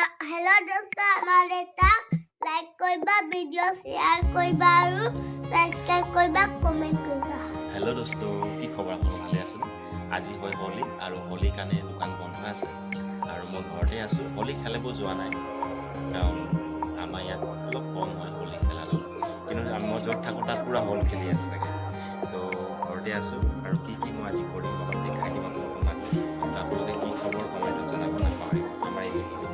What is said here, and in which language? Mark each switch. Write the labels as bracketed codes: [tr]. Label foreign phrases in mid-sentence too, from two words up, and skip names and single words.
[hi] हेलो दोस्तों हमारे तक [as] লাইক কৰিবা ভিডিঅ' শ্বেয়াৰ কৰিবা আৰু সাবস্ক্রাইব করিবা কমেন্ট করিবা [hi] हेलो दोस्तों [as] কি খবৰ আপোনালোক ভালে আছে আজি হয় হোলি আৰু হোলি কাৰণে দোকান বন্ধ আছে আৰু মই ঘৰতে আছো হোলি খেলিব যোৱা নাই কাৰণ আমাৰ ইয়াত অলপ কম হয় হোলি খেলাটো কিন্তু মই য'ত থাকোঁ তাত পুৰা হোল খেলি আছে চাগে তো ঘৰতে আছো আৰু কি মই আজি কৰিম অলপ দেখাই দিম আপোনালোকৰ মাজত আপোনালোকে কি খবৰ কমেণ্টত জনাব নাপাহৰিব আমাৰ এই